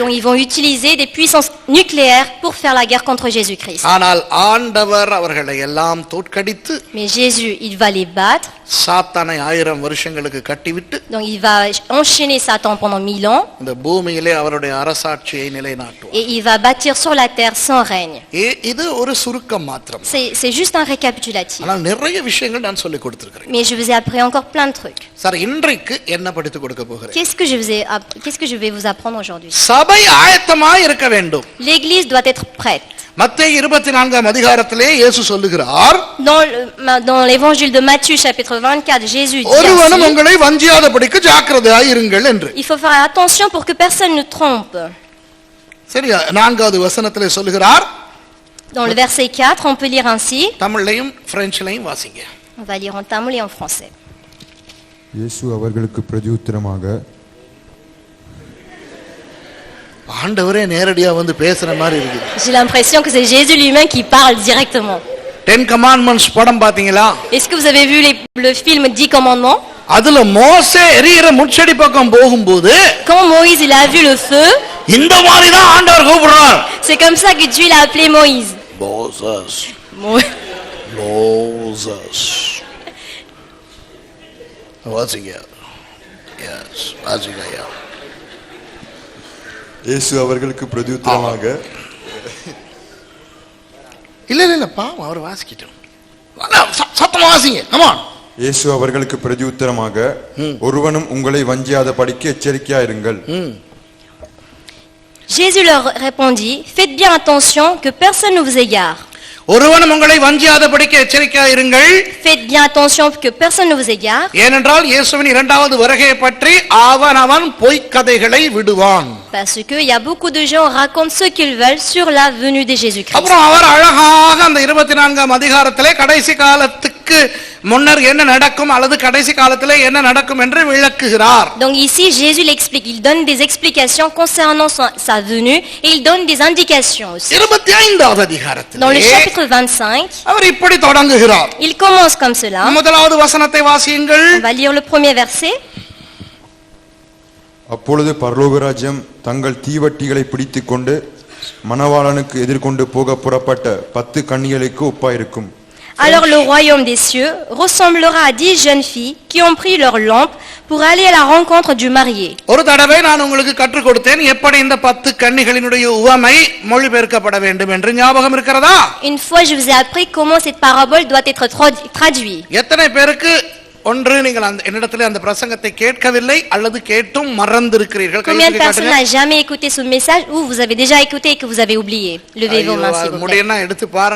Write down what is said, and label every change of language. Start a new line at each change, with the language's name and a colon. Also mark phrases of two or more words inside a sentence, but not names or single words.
French: Donc ils vont utiliser des puissances nucléaires pour faire la guerre contre Jésus-Christ.
Tamil: ஆனால் ஆண்டவர் அவர்களை எல்லாம் தோற்கடித்து
French: Mais Jésus, il va les battre.
Tamil: சாத்தானை 1000 வருஷங்களுக்கு கட்டிவிட்டு
French: Donc il va enchaîner Satan pendant 1000 ans
Tamil: இந்த பூமியிலே அவருடைய அரசாட்சியை நிலைநாட்டுவார்.
French: et il va bâtir sur la terre son règne.
Tamil: இது ஒரு சுருக்கம் மாத்திரம்.
French: C'est juste un récapitulatif.
Tamil: ஆனால் நிறைய விஷயங்கள் நான் சொல்லிக் கொடுத்திருக்கிறேன்.
French: Mais je vous ai appris encore plein de trucs.
Tamil: சார் இன்றைக்கு என்ன படித்து கொடுக்க போகிறேன்?
French: Qu'est-ce que je vais vous apprendre aujourd'hui?
Tamil: சபை ஆயத்தமாய் இருக்க வேண்டும்.
French: L'église doit être prête.
Tamil: மத்தேயு 24 அதிகாரத்திலே இயேசு சொல்லுகிறார்,
French: Dans l'évangile de Matthieu chapitre 24, Jésus dit
Tamil: ஒருவனும்
French: ainsi,
Tamil: உங்களை வஞ்சியாதபடிக்கு ஜாக்கிரதையாய் இருங்கள் என்று.
French: il faut faire attention pour que personne ne trompe.
Tamil: சரியா? 4வது வசனத்திலே சொல்லுகிறார்.
French: Dans le verset 4, on peut lire ainsi.
Tamil: தமிழ்லையும் பிரெஞ்சிலையும் வாசிங்க.
French: On va lire en tamil et en français.
Tamil: இயேசு அவர்களுக்கு பிரதியுத்தரமாக, ஆண்டவரே நேரடியா வந்து பேசுற மாதிரி இருக்கு.
French: J'ai l'impression que c'est Jésus lui-même qui parle directement.
Tamil: 10 commandments படம் பாத்தீங்களா?
French: Est-ce que vous avez vu le film 10 commandements?
Tamil: அதுல மோசே எரியிற முட்செடி பக்கம் போகும்போது
French: Quand Moïse il a vu le feu,
Tamil: இந்த மாதிரி தான் ஆண்டவர் கூப்பிடுறார்.
French: c'est comme ça que Dieu l'a appelé Moïse.
Tamil: மோசஸ் Mo- மோசஸ் வாசிங்க. எஸ் வாசிங்க. இயேசு அவர்களுக்கு பிரதியுத்தரமாக, இல்ல பாவம் அவர் வாசிக்கிட்டோம். சத்தமா வாசிங்க.
English: come on.
Tamil: இயேசு அவர்களுக்கு பிரதியுத்தரமாக, ஒருவனும் உங்களை வஞ்சியாதபடிக்கு எச்சரிக்கையாயிருங்கள்.
French: Jésus leur répondit, faites bien attention que personne ne vous égare.
Tamil: ஒருவனும் உங்களை வஞ்சியாதபடிக்கு எச்சரிக்கையாய் இருங்கள்.
French: Faites bien attention que personne ne vous égare.
Tamil: ஏனென்றால் இயேசுவின் இரண்டாவது வருகையை பற்றி அவன் பொய்க்கதைகளை விடுவான்.
French: Parce qu'il y a beaucoup de gens racontent ce qu'ils veulent sur la venue de Jésus-Christ.
Tamil: அப்புறம் அவர் அழகாக அந்த 24 அதிகாரத்திலே கடைசி காலத்துக்கு முன்னர் என்ன நடக்கும் அல்லது கடைசி காலத்திலே என்ன நடக்கும் என்று விளக்குகிறார்.
French: Donc ici, Jésus l'explique. Il donne des explications concernant sa venue et il donne des indications aussi.
Tamil: 25 அதிகாரத்திலே
French: Dans le chapitre 25,
Tamil: அவர் இப்படி தொடங்குகிறார்.
French: il commence comme cela.
Tamil: முதலாவது வசனத்தை வாசியுங்கள்.
French: On va lire le premier verset.
Tamil: அப்பொழுது பரலோகராஜ்யம் தங்கள் தீவட்டிகளை பிடித்துக் கொண்டு மணவாளனுக்கு எதிர்கொண்டு போக புறப்பட்ட 10 கன்னிகளுக்கு ஒப்பாயிருக்கும்.
French: Alors le royaume des cieux ressemblera à 10 jeunes filles qui ont pris leur lampe pour aller à la rencontre du marié.
Tamil: ஒரு தடவை நான் உங்களுக்கு கற்றுக் கொடுத்தேன் எப்படி இந்த 10 கன்னிகளினுடைய உவமை மொழிபெயர்க்கப்பட வேண்டும் என்று. ஞாபகம் இருக்கிறதா?
French: Une fois, je vous ai appris comment cette parabole doit être traduite.
Tamil: எத்தனை பேருக்கு ஒன்று நீங்கள் என்னிடத்திலே அந்த பிரசங்கத்தை கேட்கவில்லை அல்லது கேட்டும் மறந்திருக்கிறீர்கள்?
French: Combien de personnes n'ont jamais écouté ce message ou vous avez déjà écouté et que vous avez oublié? Levez vos mains s'il vous plaît.
Tamil: முடியனா எடுத்து பாருங்க.